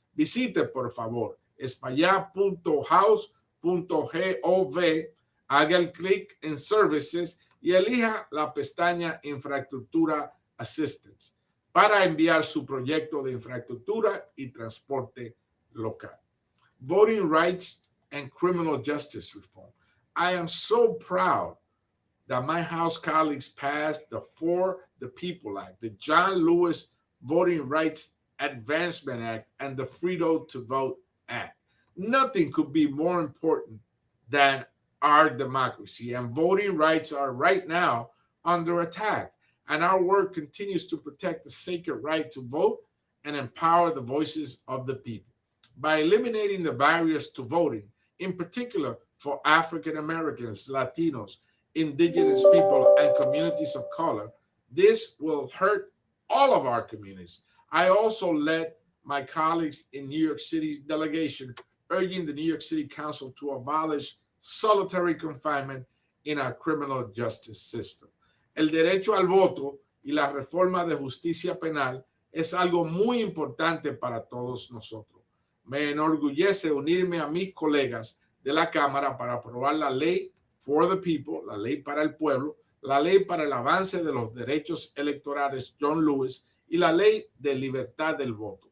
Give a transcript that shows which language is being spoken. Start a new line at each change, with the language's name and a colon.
Spanish: Visite, por favor, espaillat.house.gov, haga el clic en Services y elija la pestaña Infraestructura Assistance para enviar su proyecto de infraestructura y transporte local.
English: Voting Rights and Criminal Justice Reform. I am so proud that my House colleagues passed the For the People Act, the John Lewis Voting Rights Advancement Act, and the Freedom to Vote Act. Nothing could be more important than our democracy, and voting rights are right now under attack, and our work continues to protect the sacred right to vote and empower the voices of the people. By eliminating the barriers to voting, in particular for African Americans, Latinos, indigenous people, and communities of color, this will hurt all of our communities. I also led my colleagues in New York City's delegation urging the New York City Council to abolish solitary confinement in our criminal justice system.
Spanish: El derecho al voto y la reforma de justicia penal es algo muy importante para todos nosotros. Me enorgullece unirme a mis colegas de la Cámara para aprobar la ley for the People, la ley para el pueblo, la ley para el avance de los derechos electorales John Lewis y la ley de libertad del voto.